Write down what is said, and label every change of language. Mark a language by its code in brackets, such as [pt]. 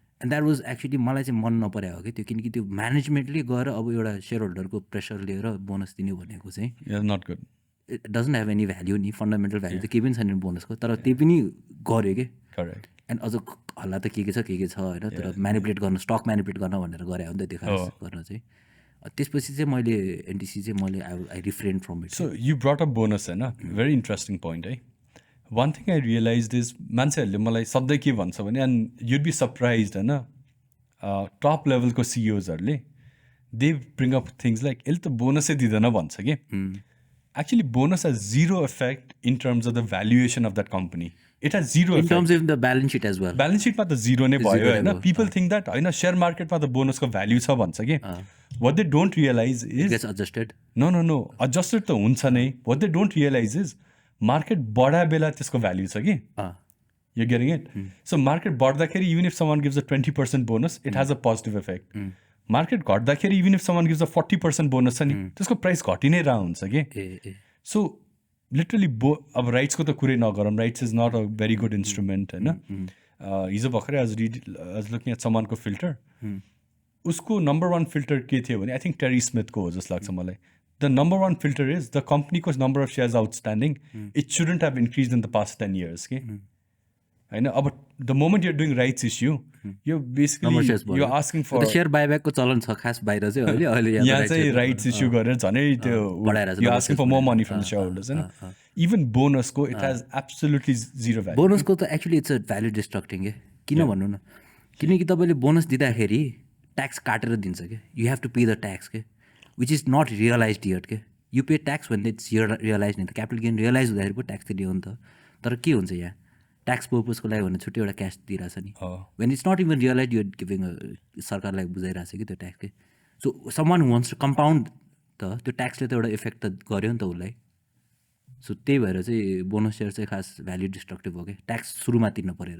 [en] and that was actually [ne] मलाई चाहिँ मन नपरे हो कि त्यो, किनकि त्यो म्यानेजमेन्टले गएर अब एउटा सेयर होल्डरको प्रेसर लिएर बोनस दिने भनेको चाहिँ [en] Not good. It doesn't have any value [ne] नि, फन्डामेन्टल भ्याल्यु त केही पनि छैन बोनसको। तर त्यही पनि गऱ्यो कि। [en] Correct. [ne] एन्ड अझ हल्ला त के छ होइन, तर म्यानिपुलेट गर्न, स्टक म्यानिपुलेट गर्न भनेर गरे हो नि त त्यो खास गर्न चाहिँ। त्यसपछि चाहिँ मैले एनटिसी चाहिँ मैले [en] I refrain from it. So you brought up bonus होइन, very interesting point है। One thing I realise is [ne] मान्छेहरूले मलाई सधैँ के भन्छ भने, [en] and you'd be surprise [ne] होइन, टप लेभलको सिइओजहरूले [en] they bring up things like [ne] यसले त बोनसै दिँदैन भन्छ कि। [en] Actually bonus has zero effect in terms of the valuation of that company. It has zero in terms of the balance sheet as well. [ne] Balance सिटमा त zero नै भयो होइन। [en] people think that [ne] होइन सेयर मार्केटमा त बोनसको भ्याल्यु छ भन्छ कि। [en] What they don't realize is adjusted. [ne] No adjusted त हुन्छ नै। [en] what they don't realize is [ne] market बढाए बेला त्यसको भ्याल्यु छ कि। [en] You're getting it? So market [ne] बढ्दाखेरि [en] even if someone gives a 20% bonus, it has a positive effect. [ne] Market घट्दाखेरि [en] even if someone gives a 40% bonus [ne] छ नि त्यसको प्राइस घटि नै रह हुन्छ कि। [en] So literally [ne] अब राइट्सको त कुरै नगरौँ, [en] rights is not a very good instrument [ne] होइन। हिजो भर्खरै आज [en] looking at [ne] समवानको फिल्टर, उसको नम्बर 1 फिल्टर के थियो भने [en] I think [ne] टेरी स्मिथको हो जस्तो लाग्छ मलाई। [en] the number 1 filter is the कम्पनीको number of shares outstanding it shouldn't have increase in the past 10 years [ne] कि होइन। [en] अब the moment you're doing rights issue you basically you asking for [ne] सेयर बाइब्याकको चलन छ खास बाहिर चाहिँ अहिले यहाँ चाहिँ राइट्स इस्यु गरेर झनै त्यो [en] you asking for more money from the share holders [ne] होइन। [en] Even बोनसको it has absolutely zero value. [ne] बोनसको त एक्चुली [en] it's a value destructing [ne] के। किन भन्नु न, किनकि तपाईँले बोनस दिँदाखेरि ट्याक्स काटेर दिन्छ कि। [en] You have to pay the tax के, which is not realize yet के। [ne] यु पे ट्याक्स भने [en] it's realize [ne] नि त। क्यापिटल गेन रियलाइज हुँदाखेरि पो ट्याक्स दियो नि त। तर के हुन्छ यहाँ ट्याक्स पर्पजको लागि भने छुट्टै एउटा क्यास दिइरहेछ नि। [en] when it's not even realize you're giving [ne] सरकारलाई बुझाइरहेछ कि त्यो ट्याक्स के। [en] so someone who wants to compound [ne] त त्यो ट्याक्सले त एउटा इफेक्ट त गर्यो नि त उसलाई। सो त्यही भएर चाहिँ बोनस सेयर चाहिँ खास भ्याल्यु डिस्ट्रक्टिभ हो क्या ट्याक्स सुरुमा तिर्न परेर